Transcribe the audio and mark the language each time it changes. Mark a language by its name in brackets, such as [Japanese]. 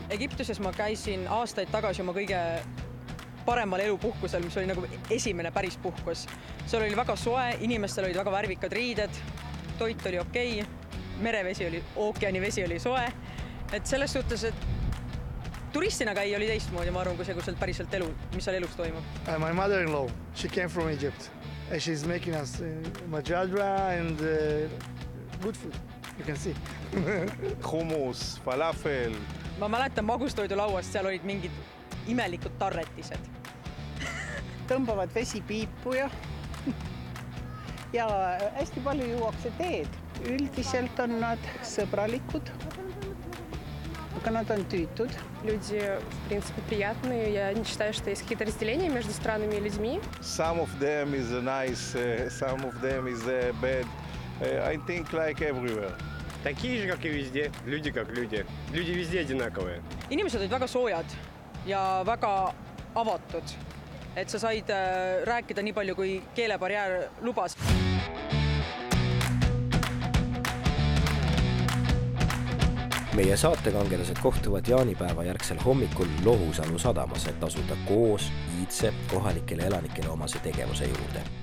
[Estonian] Egiptuses ma käisin aastaid tagasi oma kõige paremal elupuhkusel, mis oli nagu esimene päris puhkus. Seal oli väga soe, inimestel olid väga värvikad riided, toit oli okei, merevesi oli, ookeani vesi oli soe. Et selles suhtes, et turistina käi oli teistmoodi, ma arvan, kui see, kus seal päriselt elu, mis seal elus toimub. [English] My mother-in-law, she came from Egypt. She's making us majadra and good food, you can see. Hummus, falafel. [Estonian] Ma mäletan magustoidu lauast, seal olid mingid imelikud tarretised. Tõmbavad vesi piipu ja hästi palju juuakse teed. Üldiselt on nad sõbralikud. Aga nad on tüütud. [Russian] Люди, в принципе, приятные. Я не считаю, что есть какие-то разделения между странами и людьми. [English] Some of them is nice, some of them is bad. I think like everywhere. [Russian] Такие же, как и везде. Люди как люди. Люди везде одинаковые. [Estonian] Inimesed olid väga soojad ja väga avatud. Et sa said rääkida nii palju, kui keelebarjäär lubas. meie saatekangelased kohtuvad jaanipäeva järgsel hommikul Lohusalu sadamas, et asuda koos iidse kohalikele elanikele omase tegevuse juurde.